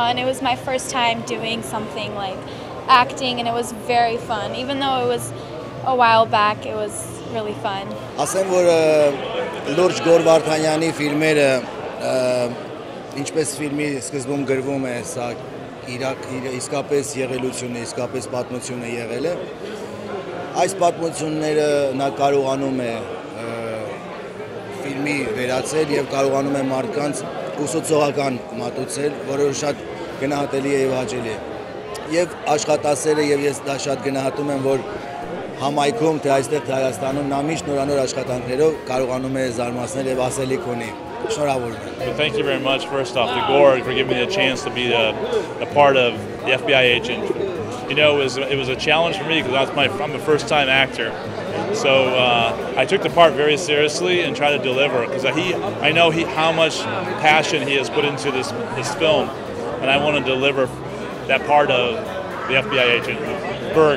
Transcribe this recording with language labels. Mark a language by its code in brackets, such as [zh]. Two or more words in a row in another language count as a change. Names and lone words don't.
[en] It was my first time doing something like acting, and it was very fun. Even though it was a while back, it was really fun. [hy] Ասեմ որ Լուրջ Գոր Վարդանյանի ֆիլմերը ինչպես ֆիլմի սկզբում գրվում է, սա իսկապես եղելություն է, իսկապես պատմություն է եղել է։ Այս պատմությունները նա կարողանում է ֆիլմի վերածել եւ կարողանում է մարդկանց ուսուցողական մատուցել, որը շատ գնահատելի է եւ հաճելի է։ Եվ աշխատասերը եւ ես դա շատ գնահատում եմ, որ համայնքում թե այստեղ թե Հայաստանում նա միշտ նորանոր աշխատանքներով կարողանում է զարմացնել եւ ասելիք ունի։ Շնորհավորում եմ։ [en] Thank you very much first off to Gord for giving me the chance to be a part of the FBI agent. You know, it was a challenge for me because I'm a first-time actor. So I took the part very seriously and tried to deliver because I know how much passion he has put into this film, and I want to deliver that part of the FBI agent, Berg.